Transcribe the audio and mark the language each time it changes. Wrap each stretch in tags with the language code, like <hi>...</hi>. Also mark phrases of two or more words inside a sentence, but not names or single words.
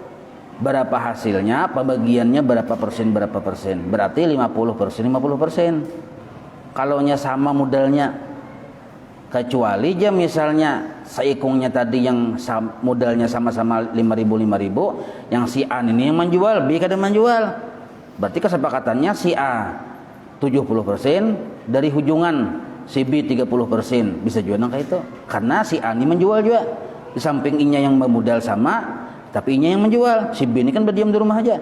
<id>Berapa hasilnya, pembagiannya berapa persen, berarti 50%, 50%. Kalaunya sama modalnya, kecuali aja misalnya seikungnya tadi yang modalnya sama-sama 5.000, yang si A ini yang menjual, B kada menjual, berarti kesepakatannya si A 70% dari hujungan, si B 30%, bisa juga nangka itu, karena si A ini menjual juga, di samping inya yang bermodal sama, tapi inya yang menjual, si B ini kan berdiam di rumah aja.</id>